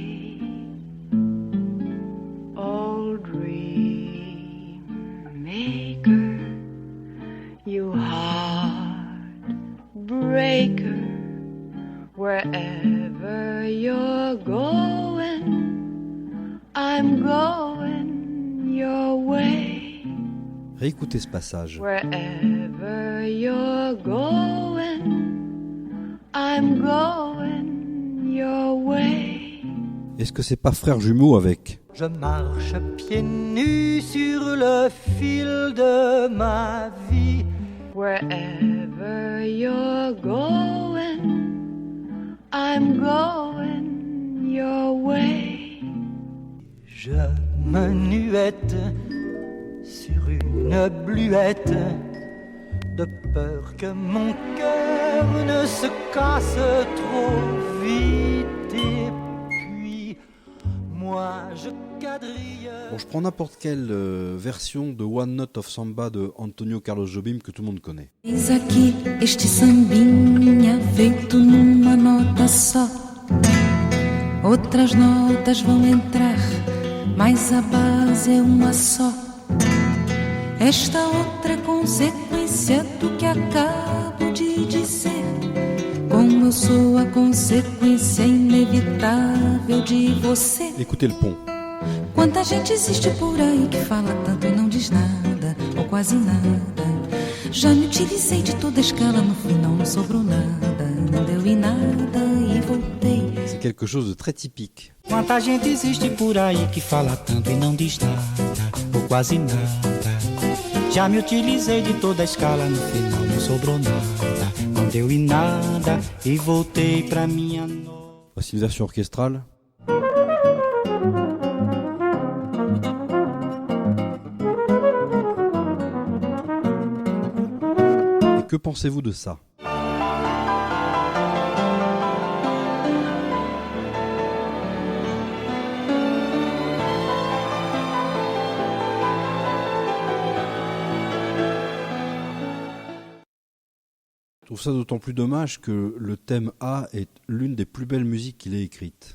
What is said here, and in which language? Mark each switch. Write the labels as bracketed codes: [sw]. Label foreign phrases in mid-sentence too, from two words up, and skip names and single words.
[en] Old dream maker, you heartbreaker. Wherever you're going, I'm going your way. [fr] Réécoutez ce passage. [en] Wherever you're going, I'm going your way. [fr] Est-ce que c'est pas frère jumeau avec ? Je marche pieds nus sur le fil de ma vie. [en] Wherever you're going, I'm going your way. [fr] Je menuette sur une bluette, de peur que mon cœur ne se casse trop vite. Et puis, moi je quadrille. Bon, je prends n'importe quelle version de One Note of Samba de Antonio Carlos Jobim que tout le monde connaît. [pt] Eis aqui este sambinha feito numa nota só. Outras notas vão entrar, mas a base é uma só. Esta outra é consequência do que acabo de dizer. Como eu sou a consequência inevitável de você. [fr] Écoutez le pont. [pt] Quanta gente existe por aí que fala tanto e não diz nada, ou quase nada. Já me utilizei de toda a escala, no final não sobrou nada. Não deu em nada e voltei. [fr] C'est quelque chose de très typique. [pt] Quanta gente existe por aí que fala tanto e não diz nada, ou quase nada. Já me utilizei de toda a escala, no final não sobrou nada. Não deu em nada e voltei pra minha nota. [fr] Voici une version orchestrale. Et que pensez-vous de ça ? Je trouve ça d'autant plus dommage que le thème A est l'une des plus belles musiques qu'il ait écrites.